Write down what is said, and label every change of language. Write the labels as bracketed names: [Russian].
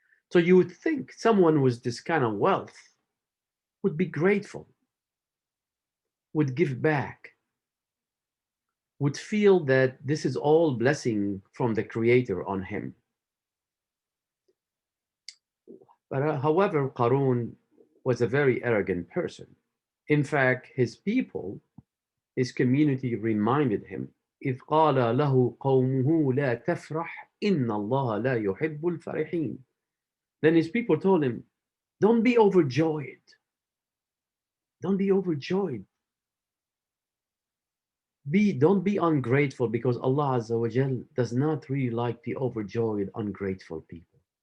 [English] So you would think someone with this kind of wealth would be grateful, would give back, would feel that this is all blessing from the Creator on him. But however, Qarun was a very arrogant person. In fact, his people, his community reminded him, [Arabic] إذ قال له قومه لا تفرح إن الله لا يحب الفرحين. [English] Then his people told him, don't be overjoyed. Don't be overjoyed. Don't be ungrateful, because Allah Azza wa Jal does not really like the overjoyed, ungrateful people.